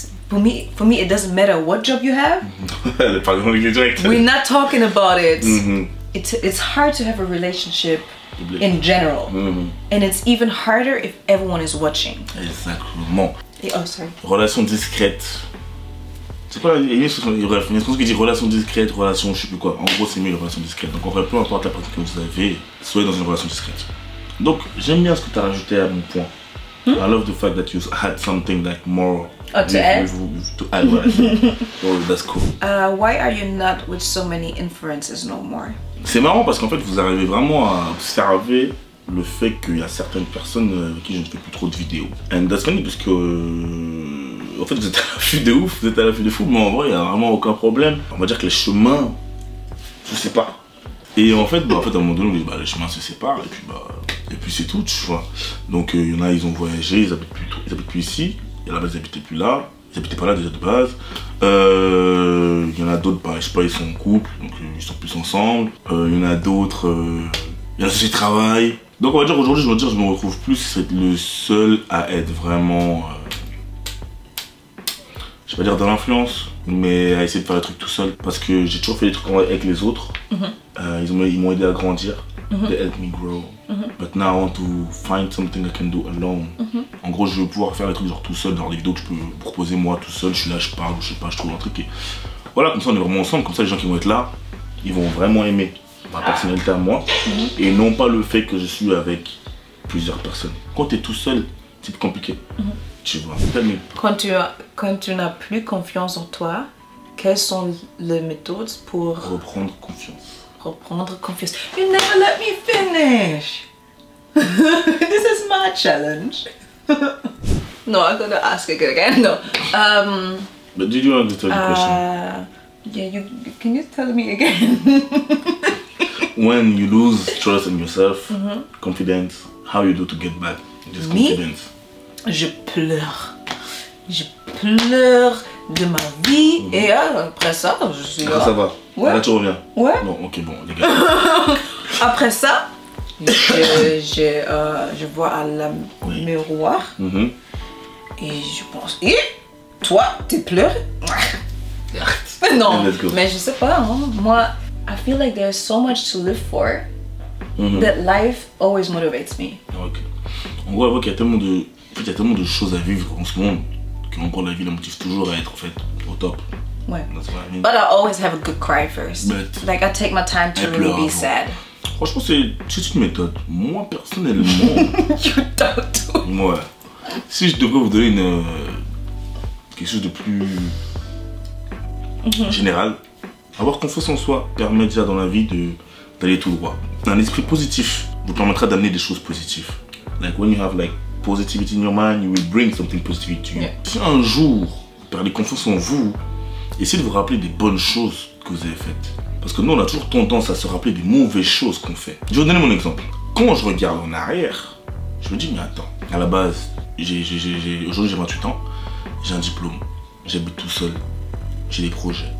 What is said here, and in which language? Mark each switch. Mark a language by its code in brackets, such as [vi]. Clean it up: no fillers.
[en] For me, it doesn't matter what job you have. We're not talking about it. It's hard to have a relationship in general. And it's even harder if everyone is watching. [fr] Exactement. [en] Oh, sorry. [fr] Relation discrète. C'est quoi il y a une chose qui dit relation discrète, relation je sais plus quoi. En gros, c'est mieux les relations discrètes. Donc, en vrai, peu importe la pratique que vous avez, soyez dans une relation discrète. Donc, j'aime bien ce que tu as rajouté à mon point. [en] I love the fact that you had something like more to add. To add, right? Oh, that's cool. Why are you not with so many influencers no more? [fr] C'est marrant parce qu'en fait, vous arrivez vraiment à observer le fait qu'il y a certaines personnes avec qui je ne fais plus trop de vidéos. [en] And that's funny [fr] parce que en fait, vous êtes à l'affût de ouf, vous êtes à l'affût de fou, mais en vrai, il n'y a vraiment aucun problème. On va dire que les chemins se séparent. Et en fait, à un moment donné, les chemins se séparent et puis c'est tout, tu vois. Donc il y en a, ils ont voyagé, ils habitent plus ici. Il y en a, ils habitaient plus là. Ils habitaient pas là déjà de base. Il y en a d'autres, je sais pas, ils sont en couple, donc ils sont plus ensemble. Il y en a d'autres, il y en a ceux qui travaillent. Donc on va dire aujourd'hui, je me retrouve plus le seul à être vraiment, je vais pas dire dans l'influence, mais à essayer de faire les trucs tout seul. Parce que j'ai toujours fait des trucs avec les autres. Ils m'ont aidé à grandir. [en] They helped me grow. But now I want to find something I can do alone. [fr] En gros, je veux pouvoir faire les trucs genre tout seul, dans les vidéos que je peux proposer moi tout seul. Je suis là, je parle, je sais pas, je trouve un truc. Et voilà, comme ça on est vraiment ensemble. Comme ça les gens qui vont être là, ils vont vraiment aimer ma personnalité à moi. Et non pas le fait que je suis avec plusieurs personnes. Quand tu es tout seul, c'est plus compliqué. Tu vois. Quand tu n'as plus confiance en toi, quelles sont les méthodes pour reprendre confiance? Reprendre confiance. [en] You never let me finish. This is my challenge. No, I'm gonna ask it again. No. But did you understand the question? Yeah, can you tell me again? When you lose trust in yourself, confidence, how you do to get back this confidence? [fr] Je pleure. Je pleure de ma vie et après ça, je suis là. Ça va. Ouais. Là tu reviens. Ouais. Bon, ok, bon, les gars. Après ça, je vois à la miroir et je pense, et toi, tu pleures? Non, mais je sais pas, hein. [en] Moi, I feel like there's so much to live for that life always motivates me. Ok. [fr] En gros, on voit qu'il y a tellement de choses à vivre en ce monde qu'encore la vie la motive toujours à être en fait au top. Ouais. [en] That's what I mean. But I always have a good cry first. But like I take my time to really be sad. [fr] Franchement, c'est une méthode. Moi, personnellement... [en] You don't. [fr] Moi, si je devrais vous donner quelque chose de plus général, avoir confiance en soi permet déjà dans la vie d'aller tout droit. Un esprit positif vous permettra d'amener des choses positives. [en] Like when you have like positivity in your mind, you will bring something positive to you. Yeah. [fr] Si un jour vous perdez confiance en vous, essayez de vous rappeler des bonnes choses que vous avez faites. Parce que nous, on a toujours tendance à se rappeler des mauvaises choses qu'on fait. Je vais vous donner mon exemple. Quand je regarde en arrière, je me dis, mais attends, à la base, aujourd'hui j'ai 28 ans, j'ai un diplôme, j'habite tout seul, j'ai des projets.